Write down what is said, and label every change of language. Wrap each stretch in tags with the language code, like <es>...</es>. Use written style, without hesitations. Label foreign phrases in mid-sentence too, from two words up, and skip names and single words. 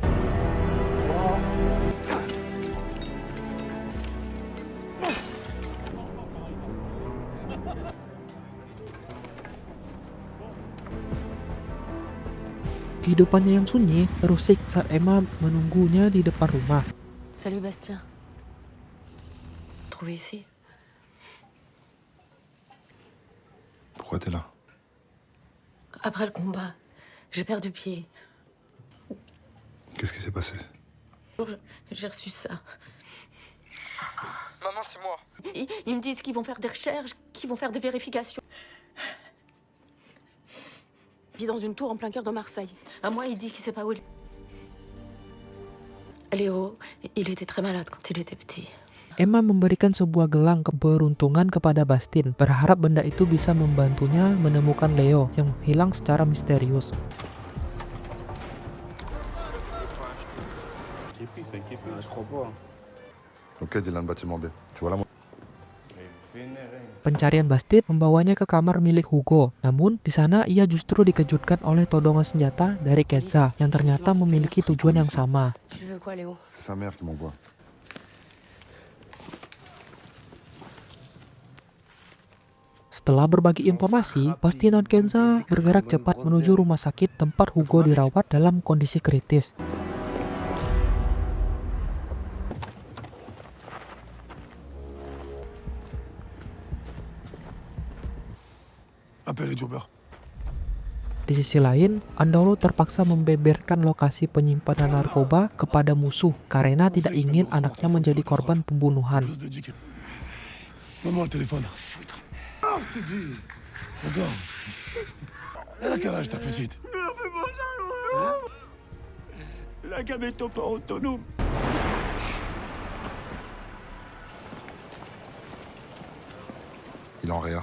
<id>Kehidupannya yang sunyi terusik saat Emma menunggunya di depan rumah.</id> <fr>Salut, Bastien. Trouvé ici. Pourquoi t'es là? Après le combat, j'ai perdu pied. Qu'est-ce qui s'est passé? J'ai reçu ça. Maman, c'est moi. Ils me disent qu'ils vont faire des recherches, qu'ils vont faire des vérifications. Il vit dans une tour en plein cœur de Marseille. À moi, il dit qu'il sait pas où il est. Léo, il était très malade quand il était petit.</fr> <id>Emma memberikan sebuah gelang keberuntungan kepada Bastin, berharap benda itu bisa membantunya menemukan Leo yang hilang secara misterius.</id> <fr>Ok, Dylan, bâtiment B. Tu vois là, moi?</fr> <id>Pencarian Bastin membawanya ke kamar milik Hugo. Namun, di sana ia justru dikejutkan oleh todongan senjata dari Kenza yang ternyata memiliki tujuan yang sama.</id> <fr>Tu veux quoi, Léo? C'est sa mère qui m'envoie.</fr> <id>Setelah berbagi informasi, Bastin dan Kenza bergerak cepat menuju rumah sakit tempat Hugo dirawat dalam kondisi kritis.</id> <fr>Appelle les jobbers.</fr> <id>Di sisi lain, Andolo terpaksa membeberkan lokasi penyimpanan narkoba kepada musuh karena tidak ingin anaknya menjadi korban pembunuhan.</id> <fr>Plus de 10 kilos. Maman, le téléphone. Ah, je t'ai dit. Regarde. Elle a quel âge, ta petite? La gamme est pas autonome. Il est en réa.</fr>